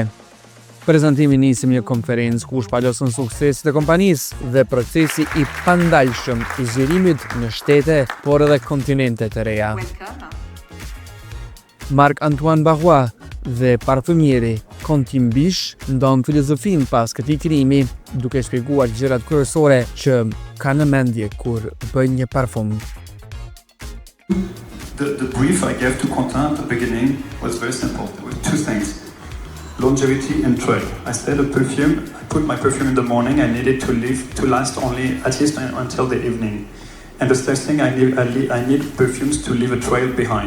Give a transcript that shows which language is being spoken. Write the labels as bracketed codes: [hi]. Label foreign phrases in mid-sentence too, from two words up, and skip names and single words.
[sq] Prezantimi nisi me një konferencë ku shpalosën suksesit e kompanisë dhe procesi i pandalshëm i zgjerimit në shtete, por edhe kontinente të reja. Marc-Antoine Barrois dhe parfumieri Quentin Biche ndon filozofinë pas këtij krijimi, duke shpjeguar gjërat kryesore që kanë në mendje kur bëjnë një parfum. [en] The brief I gave to Quentin at the beginning was very simple. There were two things: longevity and trail. I said I put my perfume in the morning, I need it to last only at least until the evening. And the third thing, I need perfumes to leave a trail behind.